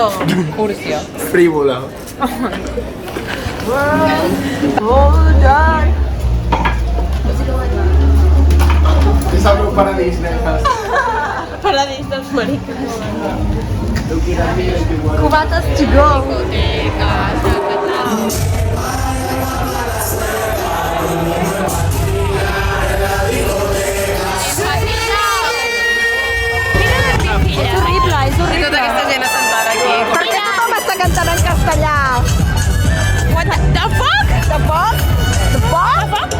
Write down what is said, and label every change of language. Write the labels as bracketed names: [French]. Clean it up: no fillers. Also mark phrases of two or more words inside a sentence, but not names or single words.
[Catalan] Fúrcia. frívola. És el meu paradís, nenes. Paradís dels mariques. [English] Cubates to go! [Catalan] És horrible, és horrible. Tota aquesta gent assentada aquí. Per què tothom està cantant en castellà? [English] What the fuck? The fuck? The fuck?